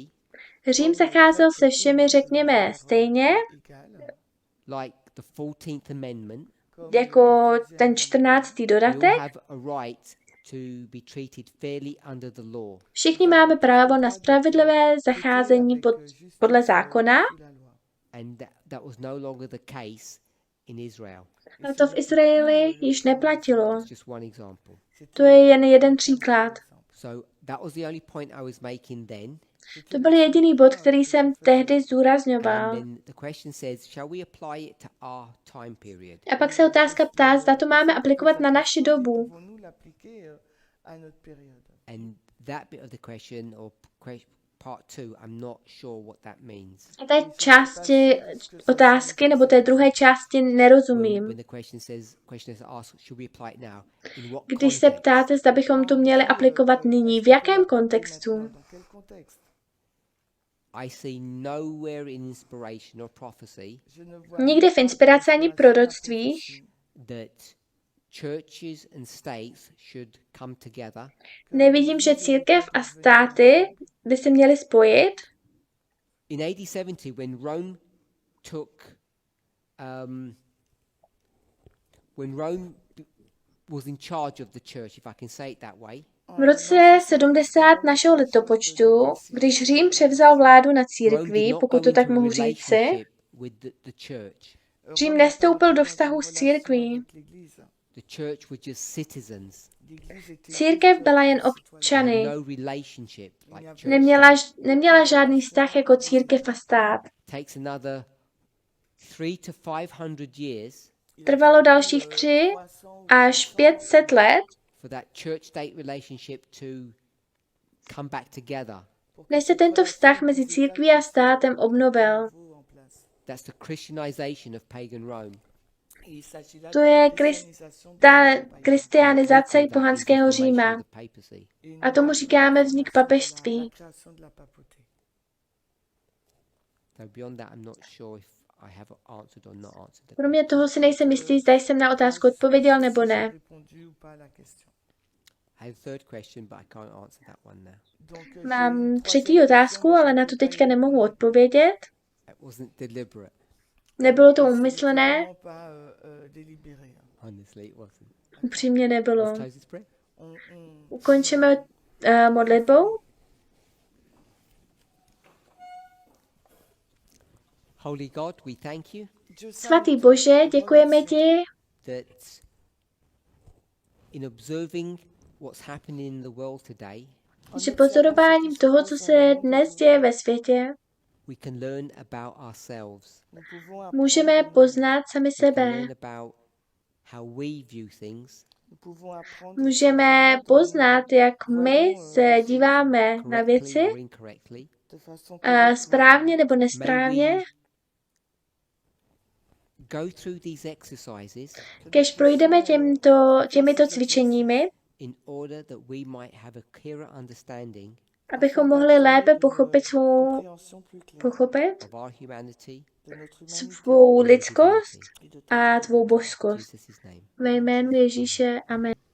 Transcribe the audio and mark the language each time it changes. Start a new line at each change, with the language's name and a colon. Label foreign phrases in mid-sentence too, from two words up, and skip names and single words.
Czech: Řím zacházel se všemi, řekněme, stejně,
English: like the 14th Amendment.
Czech: jako ten 14.
English: We all
Czech: dodatek.
English: have a right to be treated fairly under the law.
Czech: Všichni máme právo na spravedlivé zacházení podle zákona,
English: And that was no longer the case in Israel.
Czech: ale to v Izraeli již neplatilo.
English: It's just one example.
Czech: To je jen jeden příklad.
English: So that was the only point I was making then.
Czech: To byl jediný bod, který jsem tehdy zdůrazňoval.
English: And then the question says, shall we apply it to our time period?
Czech: A pak se otázka ptá, zda to máme aplikovat na naši dobu.
English: And that bit of the question, or part 2, I'm not sure what that means.
Czech: A té části otázky, nebo té druhé části nerozumím.
English: When the question is asked, should we apply it now? In what
Czech: Když se
English: context?
Czech: ptáte, zda bychom to měli aplikovat nyní, v jakém kontextu?
English: I see nowhere in inspiration or prophecy
Czech: Nikdy v inspiraci ani proroctvích
English: that churches and states should come together
Czech: nevidím, že církev a státy by se měly spojit.
English: in AD 70 when Rome took when Rome was in charge of the church, if I can say it that way.
Czech: V roce 70 našeho letopočtu, když Řím převzal vládu na
English: Rome
Czech: církví,
English: did not
Czech: pokud
English: go
Czech: to tak
English: into a
Czech: mohu říci,
English: relationship with the church.
Czech: Řím nestoupil do vztahu s církví.
English: The church were just citizens.
Czech: Církev byla jen občany.
English: No relationship like church.
Czech: Neměla žádný vztah jako církev a stát.
English: Takes another 300 to 500 years
Czech: Trvalo dalších 3 až 500 let,
English: for that church-state relationship to come back together.
Czech: než se tento vztah mezi církví a státem obnovil.
English: That's the Christianization of pagan Rome.
Czech: To je kristianizace pohanského Říma. A tomu říkáme vznik papežství. Kromě toho si nejsem jistý, zda jsem na otázku odpověděl nebo ne. Mám třetí otázku, ale na to teďka nemohu odpovědět. Nebylo to úmyslné. Upřímně nebylo. Ukončíme modlitbou.
English: Holy God, we thank you
Czech: Svatý Bože, děkujeme ti,
English: that in observing what's happening in the world today,
Czech: že pozorováním toho, co se dnes děje ve světě,
English: we can learn about ourselves.
Czech: můžeme poznat sami
English: We can
Czech: sebe.
English: learn about how we view things,
Czech: Můžeme poznat, jak my se díváme na
English: correctly
Czech: věci,
English: or incorrectly.
Czech: správně nebo nesprávně.
English: Go through these exercises
Czech: Kež projdeme těmito cvičeními,
English: in order that we might have a clearer understanding
Czech: abychom mohli lépe pochopit
English: of our humanity
Czech: svou lidskost a tvou božskost.
English: in Jesus' name.
Czech: Ve jménu Ježíše, amen.